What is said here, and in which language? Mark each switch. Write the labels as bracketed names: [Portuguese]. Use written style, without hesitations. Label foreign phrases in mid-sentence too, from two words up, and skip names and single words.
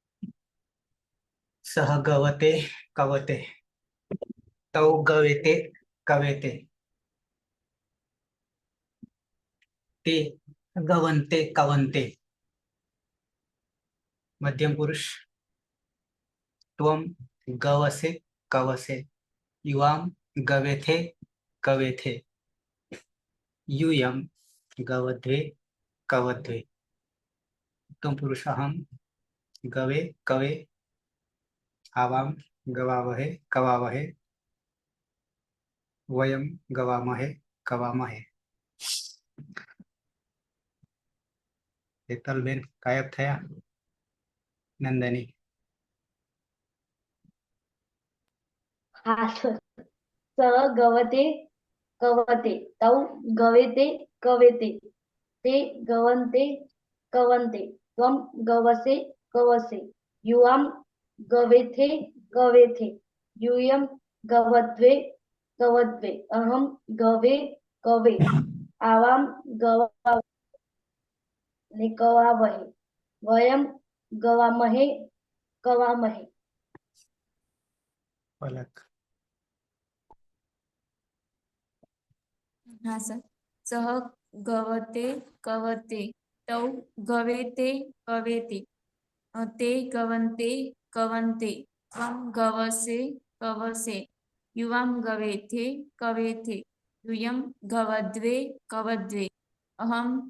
[Sanskrit] સહ ગવતે કવતે તૌ ગવેતે કવેતે, તે ગવંતે કવંતે, મધ્યમ પુરુષ ત્વમ ગવસે કવસે, યુવામ ગવેથે કવેથે, यूयम गवध्वे कवध्वे, उत्तम पुरुष अहम गवे कवे, आवाम गवावहे कवावहे, वयम गवामहे कवामहे। [Gujarati] હેતલબેન ગાયબ થયા। नंदनी હા સર. [Sanskrit] સ ગવતે કવતે, તૌ ગવેતે કવેતે, તે ગવંતે કવંતે, ત્વમ ગવસે કવસે, યુવામ ગવેથે કવેથે, यूयम गवध्वे कवध्वे, अहम गवे कवे, आवाम गवा ने कवावहे, वयम गवामहे कवामहे। [Gujarati] पलक હા સર. [Sanskrit] સહ ગવતે કવતે, તૌ ગવેતે કવેતે, તે ગવંતે કવંતે, ત્વમ ગવસે કવસે, યુવામ ગવેથે કવેથે, યુયમ ગવદ્વે કવદ્વે, અહમ